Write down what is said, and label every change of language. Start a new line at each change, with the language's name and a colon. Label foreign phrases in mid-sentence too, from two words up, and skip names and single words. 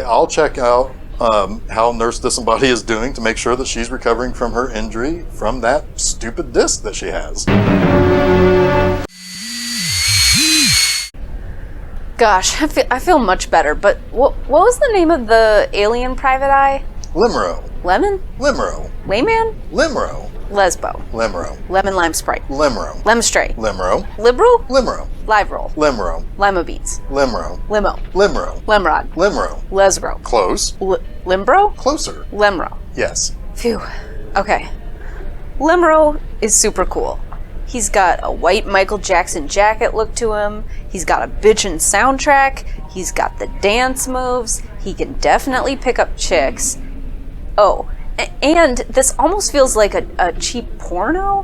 English: I'll check out how Nurse Disembody is doing to make sure that she's recovering from her injury from that stupid disc that she has. Gosh, I feel much better, but what was the name of the alien private eye? Limero. Lemon? Limero. Layman? Limero. Lesbo. Limero. Lemon lime sprite. Limero. Lemstray. Limero. Liberal? Limero. Live roll. Limero. Lima beats. Limero. Limo. Limero. Lemrod. Limero. Lesbro. Close. Limbro? Closer. Lemro. Yes. Phew. Okay. Lemro is super cool. He's got a white Michael Jackson jacket look to him. He's got a bitchin' soundtrack. He's got the dance moves. He can definitely pick up chicks. Oh, and this almost feels like a cheap porno.